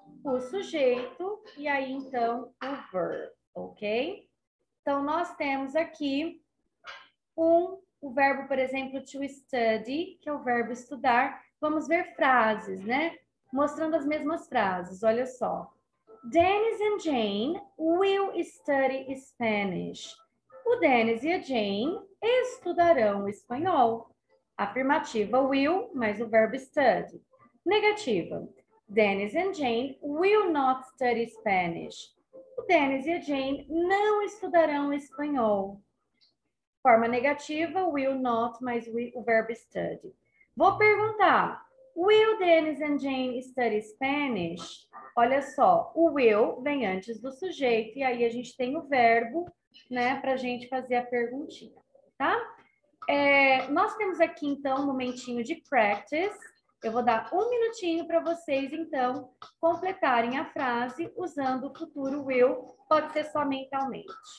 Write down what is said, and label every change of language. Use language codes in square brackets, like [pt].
[pt] O sujeito e aí então o verb, ok? Então nós temos aqui o verbo, por exemplo, to study, que é o verbo estudar. Vamos ver frases, né? Mostrando as mesmas frases, olha só. [en] Dennis and Jane will study Spanish. [pt] O Dennis e a Jane estudarão espanhol. Afirmativa, will, mais o verbo study. Negativa, [en] Dennis and Jane will not study Spanish. [pt] O Dennis e a Jane não estudarão espanhol. Forma negativa, will not, mais o verbo study. Vou perguntar, [en] will Dennis and Jane study Spanish? [pt] Olha só, o will vem antes do sujeito e aí a gente tem o verbo, né, para a gente fazer a perguntinha, tá? Nós temos aqui, então, um momentinho de practice. Eu vou dar um minutinho para vocês, então, completarem a frase usando o futuro will, pode ser só mentalmente.